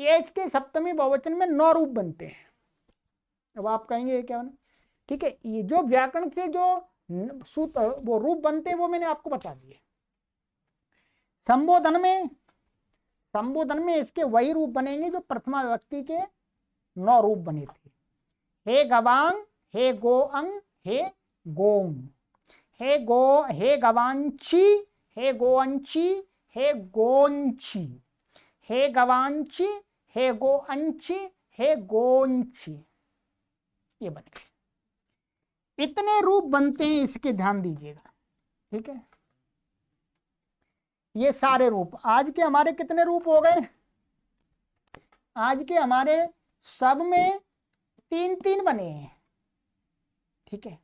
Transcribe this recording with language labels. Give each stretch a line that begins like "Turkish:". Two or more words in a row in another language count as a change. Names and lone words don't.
Hindi: ये इसके सप्तमी बहुवचन में 9 रूप बनते हैं। अब आप कहेंगे ये क्या बना, ठीक है। ये जो व्याकरण के जो सूत्र वो रूप बनते हैं वो मैंने आपको बता दिए। संबोधन में इसके वही रूप बनेंगे जो प्रथमा विभक्ति के 9 रूप बने थे।
Sanskrit: हे गवांग, हे गोअंग, हे गोंग, हे गवांची, हे गोअंची, हे गोंची, हे गवांची, हे गोअंची, हे गोंची,
Hindi: ये बन गए। इतने रूप बनते हैं, इसके ध्यान दीजिएगा, ठीक है। ये सारे रूप आज के हमारे कितने रूप हो गए, आज के हमारे सब में 3-3 बने हैं, ठीक है।